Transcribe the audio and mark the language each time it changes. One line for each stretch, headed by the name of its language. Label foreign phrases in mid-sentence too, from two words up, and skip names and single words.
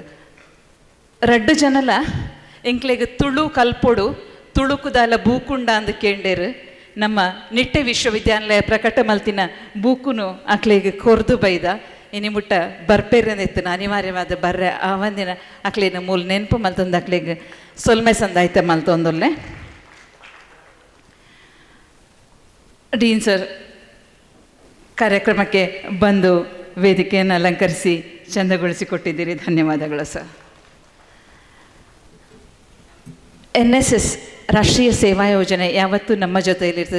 Tulu: 2 ಜನಲ ಎಂಕ್ಲೆಗ್ ತುಳು ಕಲ್ಪೊಡು ತುಳುಕುದಾಲ ಬೂಕುಂಡ ಅಂದು ಕೇಂಡೇರು ನಮ್ಮ ನಿಟ್ಟೆ ವಿಶ್ವವಿದ್ಯಾನಿಲಯ ಪ್ರಕಟ ಮಲ್ತಿನ ಬೂಕುನು ಅಕ್ಲೆಗ್ ಕೊರ್ದು ಬೈದ ಇನಿ ಮುಟ್ಟ ಬರ್ಪೇರನೆತ್ತಿನ ಅನಿವಾರ್ಯವಾದ ಬರ್ರೆ ಆ ಒಂದಿನ ಅಕ್ಲೇನ ಮೂಲ ನೆನಪು ಮಲ್ತೊಂದು ಅಕ್ಲೆಗ್ ಸೊಲ್ಮೆ ಸಂದಾಯ್ತ ಮಲ್ತೊಂದೊಲ್ಲೆ
Kannada: ಡೀನ್ ಸರ್ ಕಾರ್ಯಕ್ರಮಕ್ಕೆ ಬಂದು ವೇದಿಕೆಯನ್ನು ಅಲಂಕರಿಸಿ ಚಂದಗೊಳಿಸಿಕೊಟ್ಟಿದ್ದೀರಿ, ಧನ್ಯವಾದಗಳು ಸರ್. NSS ರಾಷ್ಟ್ರೀಯ ಸೇವಾ ಯೋಜನೆ ಯಾವತ್ತೂ ನಮ್ಮ ಜೊತೆಯಲ್ಲಿರ್ತದೆ.